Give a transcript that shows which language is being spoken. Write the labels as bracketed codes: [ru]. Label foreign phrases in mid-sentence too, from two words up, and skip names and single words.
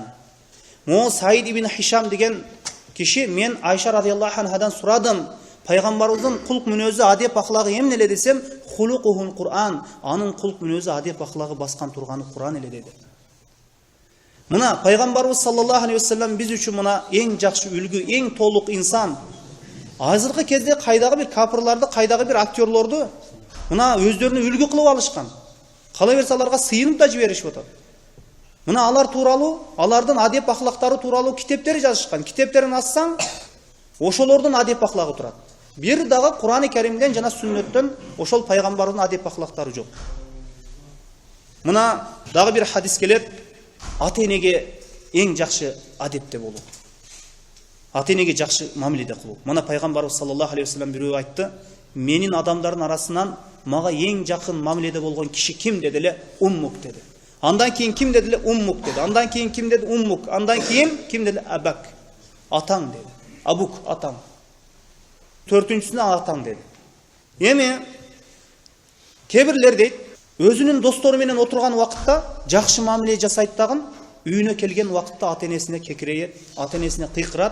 [ky] Mo Said ibn Hisham деген киши мен Айша радıyallahu anhadan сурадым. Пайгамбарыбыздын кулк мүнөзү, адеп ахлагы эмне эле десем, [ar] خلقه القرآن. [ky] Анын кулк мүнөзү, адеп ахлагы баскан турганы Кур'ан эле деди. Мына Пайгамбарыбыз [ar] صلى الله عليه وسلم [ky] биз үчүн мына эң жакшы үлгү, эң толук инсан. Азыркы кезде кайдагы бир капырларды, кайдагы бир актерлорду мына өздөрүнө үлгү кылып алышкан. Кала берсе аларга сыйынып да жиберишип атат. Мына алар тууралуу, алардын адеп ахлактары тууралуу китептер жазышкан. Китептерин ачсаң, ошолордун адеп ахлагы турат. Бир дагы Кур'ан-ы Каримден жана сүннөттөн ошол пайгамбардын адеп ахлактары жок. Мына дагы бир хадис келет: ата-энеге эң жакшы адепте болуу. Ата-энеге жакшы мамиледе кылуу. Мына Пайгамбарыбыз [ar] صلى الله عليه وسلم [ky] бирөө айтты: "Менин адамдардын арасынан мага эң жакын мамиледе болгон киши ким?" деди эле, "Уммук" деди. Андан кийин ким деди эле, "Уммук" деди. Андан кийин ким деди, "Уммук". Андан кийин ким деди, "Абак". Атаң деди. Абук атаң. Төртүнчүсүнө атаң деди. Эми кебирлер дейт, өзүнүн достору менен отурган убакытта жакшы мамиле жасайт дагы, үйүнө келген убакытта ата-энесине кекирейет, ата-энесине кыйкырат.